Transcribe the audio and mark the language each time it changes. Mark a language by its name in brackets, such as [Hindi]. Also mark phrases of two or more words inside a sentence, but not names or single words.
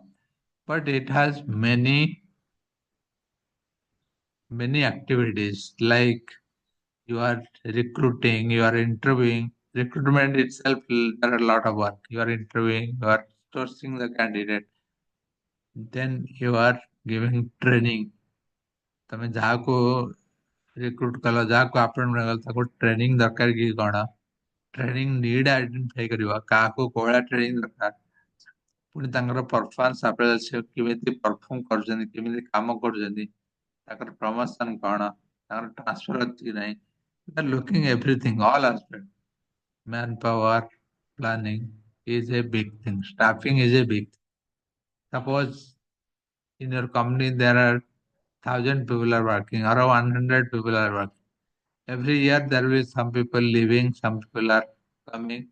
[English] But it has many activities, like you are recruiting, you are interviewing. Recruitment itself, there are a lot of work. You are interviewing, you are sourcing the candidate. Then you are giving training. [Odia] ତମେ ଯାହାକୁ ରିକ୍ରୁଟ କଲ, ଯାହାକୁ ଆପଏଣ୍ଟମେଣ୍ଟ କଲ, ତାକୁ ଟ୍ରେନିଂ ଦରକାର କି କଣ, [English] training need identify [Odia] କରିବ, କାହାକୁ କୋଉ ଭଳିଆ ଟ୍ରେନିଂ ଦରକାର, ପୁଣି ତାଙ୍କର [English] performance appraisal, [Odia] ସେ କେମିତି ପରଫର୍ମ କରୁଛନ୍ତି, କେମିତି କାମ କରୁଛନ୍ତି, ତାଙ୍କର ପ୍ରମୋସନ କଣ, transfer ଅଛି କି ନାହିଁ. [English] They are looking everything, all aspects. Manpower planning is a big thing. Staffing is a big thing. Suppose in your company there are 1,000 people are working or 100 people are working. Every year there will be some people leaving, some people are coming.